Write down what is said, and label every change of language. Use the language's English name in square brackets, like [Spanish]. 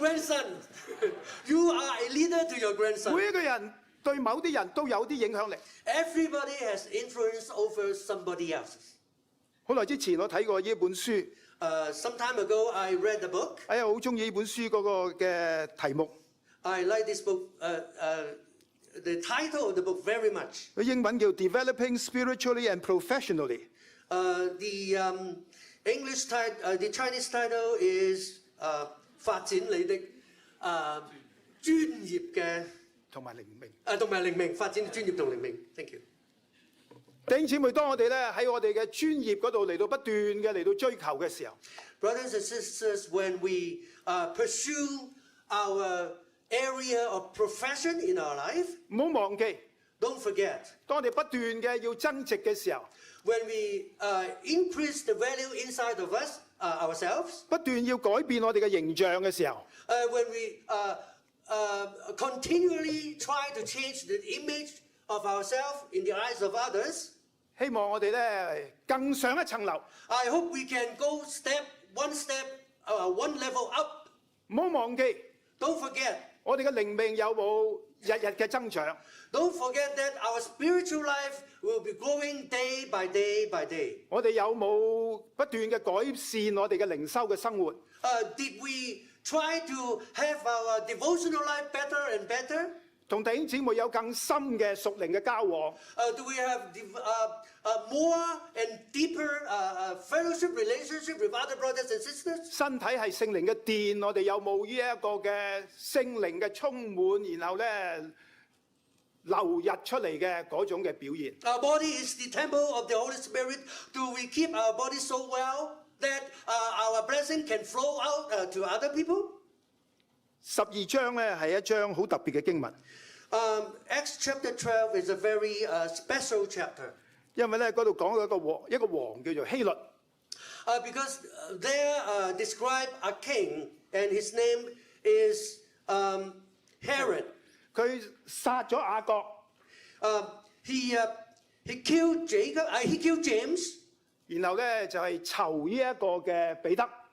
[English] grandson, you are a leader to your grandson. [Cantonese] 每一個人對某啲人都有啲影響力。 [English] Everybody has influence over somebody else. [Cantonese] 好耐之前我睇過呢本書， [English] Some time ago, I read a book. [Cantonese] 哎呀，好中意呢本書嗰個嘅題目。 [English] I like this book, the title of the book very much. [Cantonese] 佢英文叫 [English] Developing Spiritually and Professionally。 The English title, the Chinese title is [Cantonese] 發展你的專業嘅同埋靈命。同埋靈命，發展專業同靈命。 [English] Thank you. [Cantonese] 弟兄姊妹，當我哋咧喺我哋嘅專業嗰度嚟到不斷嘅嚟到追求嘅時候， [English] Brothers and sisters, when we pursue our area of profession in our life, [Cantonese] 唔好忘記， [English] don't forget, [Cantonese] 當我哋不斷嘅要增值嘅時候， [English] when we increase the value inside of us, ourselves, [Cantonese] 不斷要改變我哋嘅形象嘅時候， [English] when we continually try to change the image of ourselves in the eyes of others, [Cantonese] 希望我哋咧更上一層樓， [English] I hope we can go one step one level up. [Cantonese] 唔好忘記 [English] Don't forget. [Cantonese] 我哋嘅靈命有冇日日嘅增長？ [English] Don't forget that our spiritual life will be growing day by day by day. [Cantonese] 我哋有冇不斷嘅改善我哋嘅靈修嘅生活？ [English] Did we try to have our devotional life better and better? [Cantonese] 同弟兄姊妹有更深嘅屬靈嘅交往？ [English] Do we have more and deeper fellowship relationship with other brothers and sisters? [Cantonese] 身體係聖靈嘅殿，我哋有冇呢一個嘅聖靈嘅充滿，然後咧流溢出嚟嘅嗰種嘅表現？ [English] Our body is the temple of the Holy Spirit. Do we keep our body so well that our blessing can flow out to other people? [Cantonese] 12章咧係一章好特別嘅經文， [English] Acts chapter 12 is a very special chapter. [Cantonese] 因為咧嗰度講到一個王叫做希律， [English] Because there describe a king and his name is Herod. [Cantonese] 佢殺咗雅各， [English] He killed Jacob. He killed James, [Cantonese] 然後咧就係囚呢一個嘅彼得。